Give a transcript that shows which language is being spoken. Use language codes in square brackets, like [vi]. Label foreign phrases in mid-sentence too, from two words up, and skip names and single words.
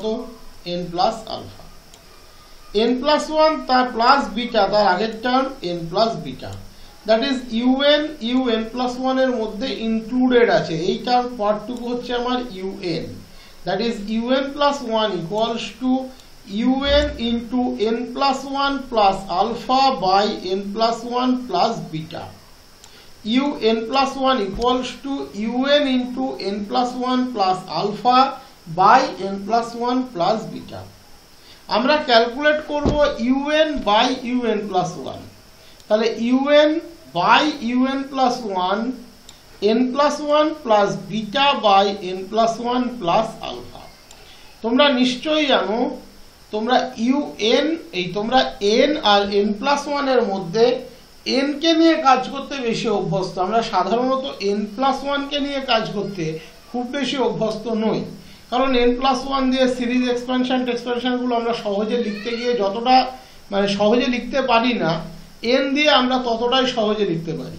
[en] n plus alpha. n plus 1 তার plus beta [bn] তার আগের টার্ম [en] n plus beta, that is un plus 1 [bn] এর মধ্যে ইনক্লুডেড আছে, এই টার্ম পার্টটুকু হচ্ছে আমার [en] un, that is un plus 1 equals to un into n plus 1 plus alpha by n plus 1 plus beta, un plus 1 equals to un into n plus 1 plus alpha by n plus 1 plus beta। [bn] আমরা ক্যালকুলেট করব [en] un by un plus 1, তাহলে un by un plus 1 n plus 1 plus beta by n plus 1 plus alpha। [bn] তোমরা নিশ্চয়ই জানো তোমরা তোমরা n আর [en] n plus 1 [bn] এর মধ্যে n কে নিয়ে কাজ করতে বেশি অভ্যস্ত, আমরা সাধারণত [en] n plus 1 [bn] কে নিয়ে কাজ করতে খুব বেশি অভ্যস্ত নই, কারণ [en] n plus 1 [bn] দিয়ে [en] series expansion [bn] গুলো আমরা সহজে লিখতে গিয়ে যতটা সহজে লিখতে পারি না, n দিয়ে আমরা ততটাই সহজে লিখতে পারি।